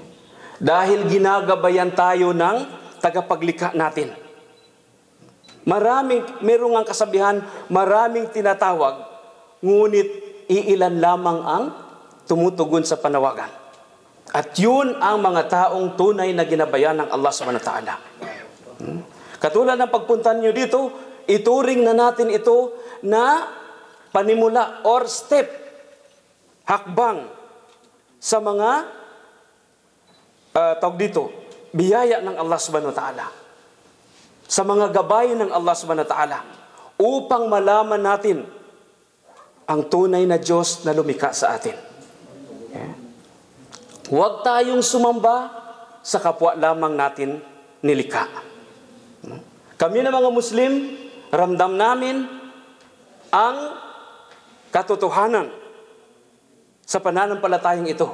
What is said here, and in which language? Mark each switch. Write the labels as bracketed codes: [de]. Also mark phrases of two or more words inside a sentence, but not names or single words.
[tl] Dahil ginagabayan tayo ng tagapaglikha natin. Merong ang kasabihan, maraming tinatawag, ngunit iilan lamang ang tumutugon sa panawagan. At yun ang mga taong tunay na ginabayan ng Allah [ar] سبحانه وتعالى. [tl] Katulad ng pagpunta niyo dito, ituring na natin ito na panimula [en] or step, [tl] hakbang sa mga tawag dito, biyaya ng Allah [ar] سبحانه وتعالى. [tl] Sa mga gabay ng Allah [ar] سبحانه وتعالى [tl] upang malaman natin ang tunay na Diyos na lumikha sa atin. Okay? Huwag tayong sumamba sa kapwa lamang natin nilikha. Kami na mga Muslim, ramdam namin ang katotohanan sa pananampalatayang ito.